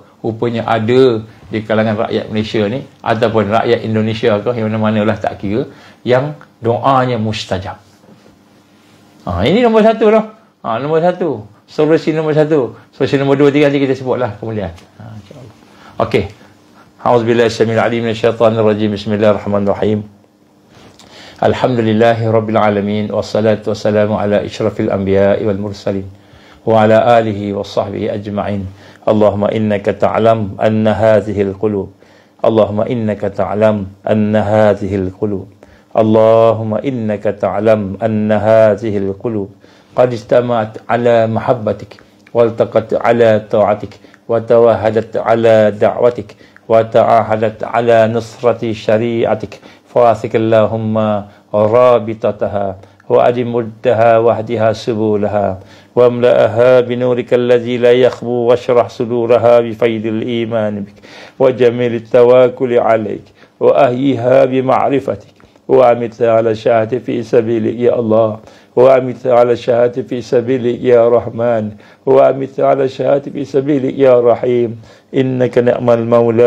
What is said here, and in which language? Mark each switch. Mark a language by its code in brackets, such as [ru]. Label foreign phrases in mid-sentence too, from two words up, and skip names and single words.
[ms] Rupanya ada di kalangan rakyat Malaysia ni, ataupun rakyat Indonesia ke, yang mana-mana lah tak kira, yang doanya mustajab. Ini nombor 1 lah. Nombor 1. Solusi nombor 1. Solusi nombor 2, 3 nanti kita sebutlah kemudian. InsyaAllah. Okey. [ar] أعوذ بالله السميع العليم من الشيطان الرجيم. بسم الله الرحمن الرحيم. الحمد لله رب العالمين، والصلاة والسلام على أشرف الأنبياء والمرسلين وعلى آله وصحبه أجمعين. اللهم إنك تعلم أن هذه القلوب. اللهم إنك تعلم أن هذه القلوب. اللهم إنك تعلم أن هذه القلوب قد اجتمعت على محبتك والتقت على طاعتك وتوحدت على دعوتك وتعاهدت على نصرة شريعتك فأوثق اللهم رابطتها وأدم ودها واهدها سبلها واملأها بنورك الذي لا يخبو واشرح صدورها بفيض الإيمان بك وجميل التواكل عليك وأهيها بمعرفتك وأمتها على الشهادة في سبيلك يا الله وأمتها على الشهادة في سبيلك يا رحمن وأمتها على الشهادة في سبيلك يا رحيم إنك نعم المولى